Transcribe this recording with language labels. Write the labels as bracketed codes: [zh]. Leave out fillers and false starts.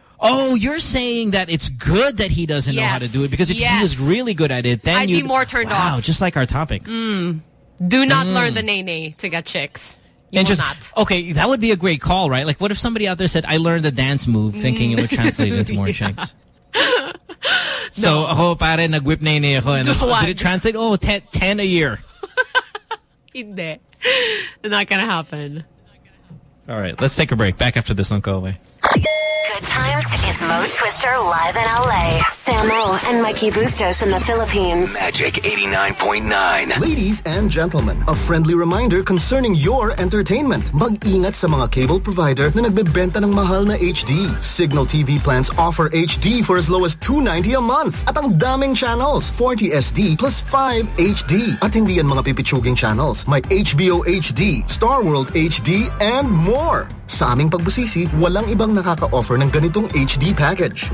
[en] Oh, you're saying that it's good that he doesn't know how to do it, because if he was really good at it, then you'd be more turned off. Wow, just like our topic. Do not learn the nay nay to get chicks. You will not. Okay, that would be a great call, right? Like, what if somebody out there said, I learned the dance move, thinking it would translate into more chicks? [tl] So, ako pare, nag-whip nay nay ako. [en] Did it translate? Oh, 10 a year. Hindi. Not gonna happen. All right, let's take a break. Back after this, don't go away. Good times. It's Mo Twister live in LA. Sam O and Mikey Bustos in the Philippines. Magic 89.9. Ladies and gentlemen, a friendly reminder concerning your entertainment. [tl] Mag-ingat sa mga cable provider na nagbebenta ng mahal na HD. [en] Signal TV plans offer HD for as low as $2.90 a month. [tl] At ang daming channels, 40 SD plus 5 HD. At hindi yan mga pipichuging channels. May HBO HD, Star World HD, and more. Sa aming pagbusisi, walang ibang nakaka-offer ng ganitong HD package.